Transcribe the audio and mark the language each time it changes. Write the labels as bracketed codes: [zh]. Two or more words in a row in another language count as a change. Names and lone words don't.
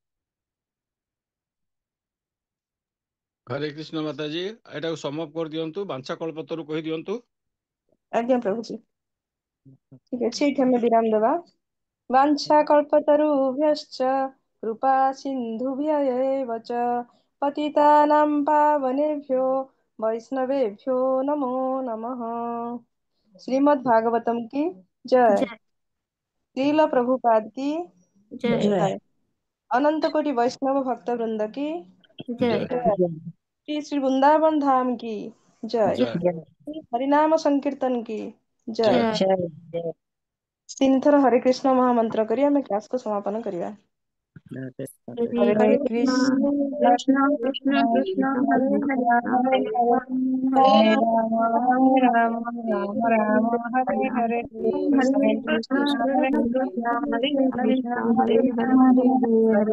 [or] ହରେ କୃଷ୍ଣ ମାତାଜୀ, ଏଟାକୁ ସମାପ୍ତ କରିଦିଅନ୍ତୁ, ବାଞ୍ଛା କଳ୍ପତରୁ କହିଦିଅନ୍ତୁ। ଆଜ୍ଞା ପ୍ରଭୁଜୀ, ଠିକ ଅଛି, ଏଇଠି ଆମେ ବିରାମ ଦେବା। [sa] ବାଞ୍ଛା କଳ୍ପତରୁଭ୍ୟଶ୍ଚ କୃପା ସିନ୍ଧୁଭ୍ୟୈବ च पतितानां पावनेभ्यो वैष्णवेभ्यो नमो नमः। [hi] श्रीमद् भागवतम की जय। जय श्रील प्रभुपाद की जय जय। अनंत कोटि वैष्णव भक्त वृंद की जय जय। श्री श्री वृंदावन धाम की जय। जय श्री हरिनाम संकीर्तन की जय। जय [or] ତିନି ଥର ହରେ କୃଷ୍ଣ ମହାମନ୍ତ୍ର କରି ଆମେ କ୍ଲାସ କୁ ସମାପନ କରିବା। [sa] हरे हरे कृष्ण कृष्ण कृष्ण कृष्ण कृष्ण हरे हरे हरे हरे हरे राम हरे हरे राम हरे राम राम राम हरे हरे हरे हरे कृष्ण कृष्ण कृष्ण हरे कृष्ण हरे हरे कृष्ण हरे हरे हरे हरे हरे